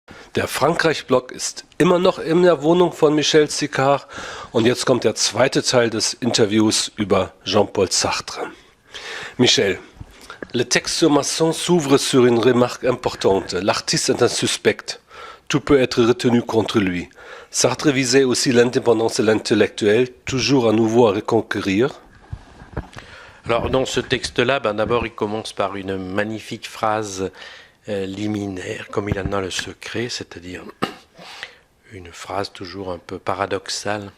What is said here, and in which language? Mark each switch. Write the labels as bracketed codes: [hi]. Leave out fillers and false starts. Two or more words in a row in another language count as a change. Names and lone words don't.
[de] Der Frankreich-Block ist immer noch in der Wohnung von Michel Sicard und jetzt kommt der zweite Teil des Interviews über Jean-Paul Sartre. [fr] Michel, le texte sur Masson s'ouvre sur une remarque importante. L'artiste est un suspect. Tout peut être retenu contre lui. Sartre visait aussi l'indépendance de l'intellectuel, toujours à nouveau à reconquérir. Alors dans ce texte-là, d'abord il commence par une magnifique phrase liminaire, comme il en a le secret, c'est-à-dire une phrase toujours un peu paradoxale.